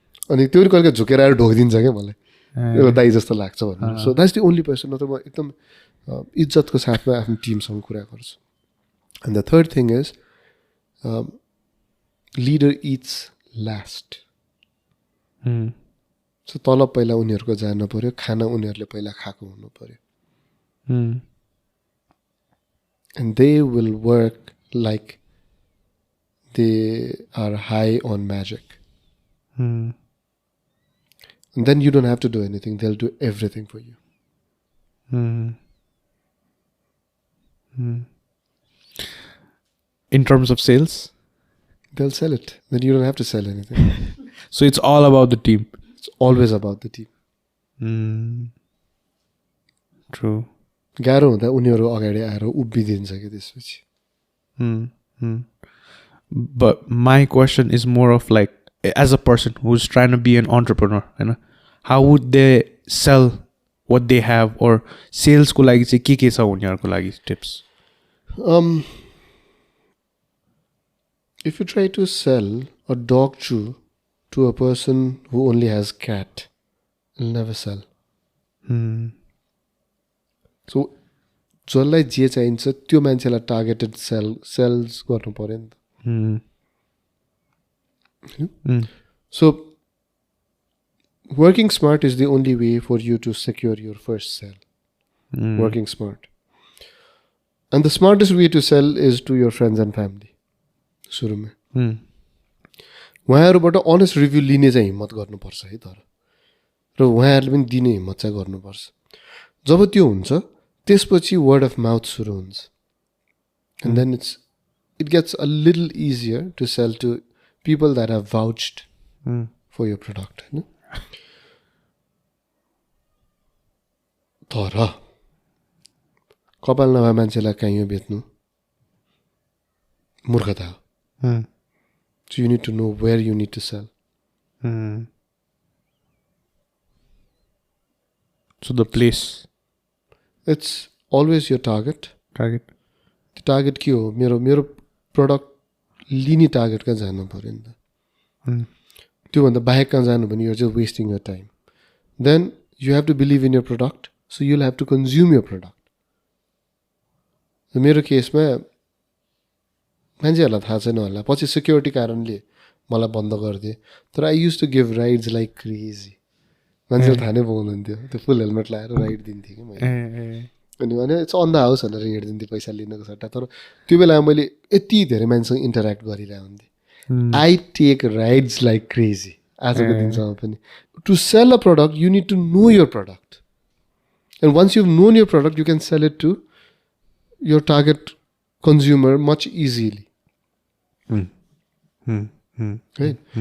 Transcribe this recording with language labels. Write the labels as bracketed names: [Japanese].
[Nepali] अनि त्यो पनि कहिले झुकेर आएर ढोकिदिन्छ क्या मलाई एउटा दाइ जस्तो लाग्छ भन्नु [English] so that's the only person [Nepali] नत्र म एकदम इज्जतको साथमा आफ्नो टिमसँग कुरा गर्छु [English] and the third thing is leader eats last so [Nepali] तलब पहिला उनीहरूको जानु पऱ्यो खाना उनीहरूले पहिला खाएको हुनु पऱ्यो [English] And they will work like they are high on magic And then you don't have to do anything. They'll do everything for you. In terms of sales? They'll sell it. Then you don't have to sell anything. So it's all about the team. It's always about the team. True. [Nepali] गाह्रो हुँदा उनीहरू अगाडि आएर उभिदिन्छ कि त्यसपछि [English] But my question is more of like, as a person who's trying to be an entrepreneur, you know, how would they sell what they have, or [Nepali] sales ko lagi चाहिँ के छ उनीहरुको लागि [English] tips? If you try to sell a dog chew to a person who only has cat, it'll never sell. So [Nepali] जसलाई जे चाहिन्छ त्यो मान्छेलाई टार्गेटेड सेल्स गर्नु पर्यो नि त [English] So working smart is the only way for you to secure your first sale. Working smart. And the smartest way to sell is to your friends and family. [Nepali] सुरुमा उहाँहरूबाट अनेस्ट रिभ्यू लिने चाहिँ हिम्मत गर्नुपर्छ है तर र उहाँहरूले पनि दिने हिम्मत चाहिँ गर्नुपर्छ जब त्यो हुन्छ त्यसपछि वर्ड अफ माउथ सुरु हुन्छ [English] And then it gets a little easier to sell to people that have vouched for your product. [Nepali] तर कपाल नभए मान्छेलाई काहीँ बेच्नु मूर्खता हो [English] So you need to know where you need to sell. So the place. It's always your target. Target. [Nepali] The target के हो मेरो product लिने target कहाँ जानु पर्यो नि त त्योभन्दा बाहेक कहाँ जानु भने [English] you're just wasting your time. Then you have to believe in your product, so you'll have to consume your product. [Nepali] मेरो केसमा मान्छेहरूलाई थाहा छैन होला पछि सिक्युरिटी कारणले मलाई बन्द गरिदिए तर [English] I used to give rides like crazy [Nepali] मान्छेले थाहा नै पाउनुहुन्थ्यो त्यो फुल हेलमेट लगाएर राइड दिन्थेँ कि मैले अनि भने [English] it's on the house [Nepali] भनेर हिँडिदिन्थेँ पैसा लिनको सट्टा तर त्यो बेला मैले यति धेरै मान्छेसँग इन्टरेक्ट गरिरहेको हुन्थेँ [English] I take rides like crazy [Nepali] आजको दिनसम्म पनि [English] To sell a product you need to know your product and once you known your product you can sell it to your target consumer much easily right?